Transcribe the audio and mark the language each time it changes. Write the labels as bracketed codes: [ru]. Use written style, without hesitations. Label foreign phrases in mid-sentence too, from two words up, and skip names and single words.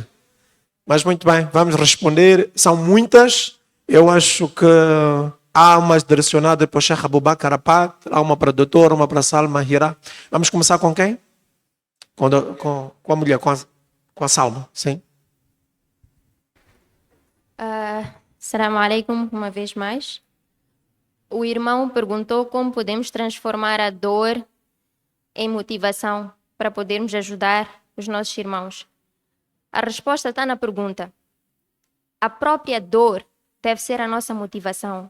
[pt] Mas muito bem, vamos responder. São muitas. Eu acho que há umas direcionadas para o Sheikh Abu Bakr Apat, há uma para a doutora, uma para a Salma Hira. Vamos começar com quem? Com a mulher, com a Salma, sim. [ar] السلام عليكم, [pt] uma vez mais. O irmão perguntou como podemos transformar a dor em motivação para podermos ajudar os nossos irmãos. A resposta está na pergunta. A própria dor deve ser a nossa motivação.